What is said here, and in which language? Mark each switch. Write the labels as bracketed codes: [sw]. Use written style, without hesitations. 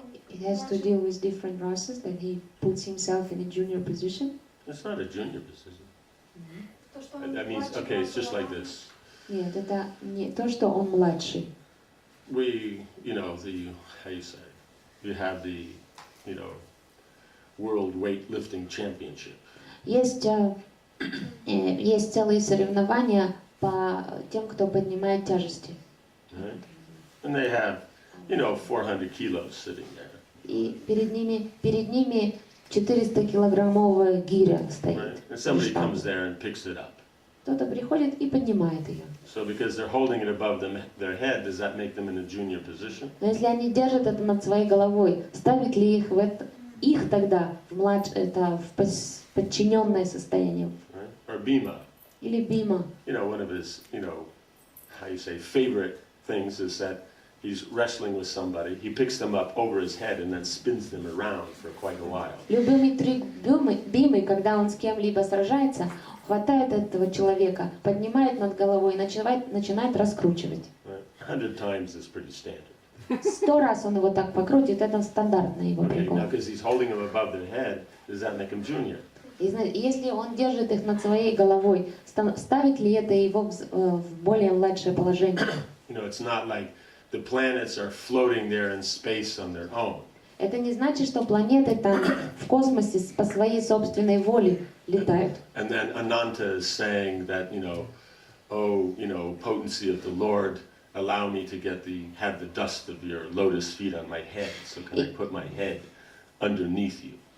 [en] It has to deal with different races, that he puts himself in a junior position. It's not a junior position. [ru] то, что он [en] That means, okay, it's just like [ru] Баларама. [en] this. [ru] Нет, это не то, что он младший. [en] We, how you say, you have the, World Weightlifting Championship. [ru] Есть целые соревнования по тем, кто поднимает тяжести. [en] Right? And they have, 400 kilos sitting there. [ru] И перед ними 400-килограммовая гиря стоит. [en] Right? And somebody comes there and picks it up. [ru] Кто-то приходит и поднимает ее. [en] So because they're holding it above their head, does that make them in a junior position? [ru] Но если они держат это над своей головой, ставит ли их тогда в подчиненное состояние? [en] Right? Or Bhima, [ru] Или Бима? [en] one of his, how you say, favorite things is that he's wrestling with somebody, he picks them up over his head and then spins them around for quite a while. [ru] Любимый трюк Бимы, когда он с кем-либо сражается, хватает этого человека, поднимает над головой и начинает раскручивать. [en] 100 times is pretty standard. [ru] 100 раз он его так покрутит, это стандартный его прикол. [en] Now, because he's holding them above their head, does that make him junior? [ru] И если он держит их над своей головой, ставит ли это его в более младшее положение? [en] You know, it's not like the planets are floating there in space on their own. [ru] Это не значит, что планеты там в космосе по своей собственной воле летают. [en] And then Ananta is saying that, oh, potency of the Lord, allow me to have the dust of your lotus feet on my head, so can I put my head underneath you?